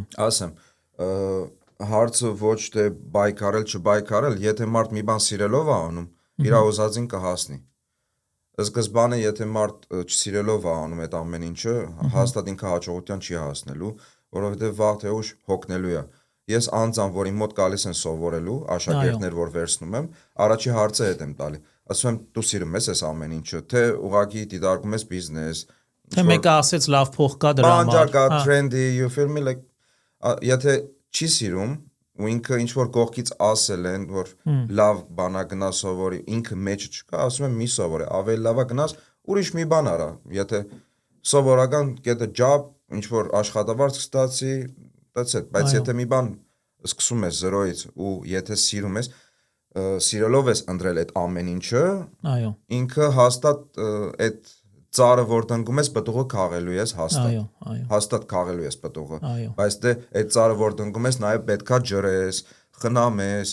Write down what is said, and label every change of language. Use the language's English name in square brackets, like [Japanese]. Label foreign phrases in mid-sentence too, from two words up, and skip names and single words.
[Armenian] Ասեմ, հարցը ոչ թե բայկարել, չբայկարել, եթե մարդ մի բան սիրելով է անում, իր ուզածին կհասնի։ Սկզբանը եթե մարդ չսիրելով է անում այդ ամեն ինչը, հաստատ ինքը հաջողության չի հասնելու, որովհետև վաղ թե ուշ հոգնելու է։ Ես անձամբ, որ իմ մոտ գալիս են սովորելու, աշակերտներ, որ վերցնում եմ, առաջի հարցը հետ եմ տալի։ Ասում եմ, դու սիրում ես այս ամեն ինչը, թե ուղղակի դիտարկում ես բիզնես, թե մեկը ասեց լավ փող կա դրա համար։ Բանջակա, [English] trendy, you feel me, like [Armenian] եթե չի սիրում ու ինքը ինչ որ կողքից ասել են, որ լավ բանա գնա սովորի, ինքը մեջը չկա, ասում եմ մի սովորի, ավելի լավա գնաս ուրիշ մի բան արա, եթե սովորական [English] get a job, [Armenian] ինչ որ աշխատավարձ կստացի, [English] that's it, [Armenian] բայց եթե մի բան սկսում ես 0-ից ու եթե սիրում ես, սիրելով ես ընտրել այդ ամեն ինչը, այո, ինքը հաստատ այդ ծառը որ տնկում ես պտուղը քաղելու ես հաստատ քաղելու ես պտուղը, բայց դե այդ ծառը որ տնկում ես նաև պետքա ջրես, խնամես,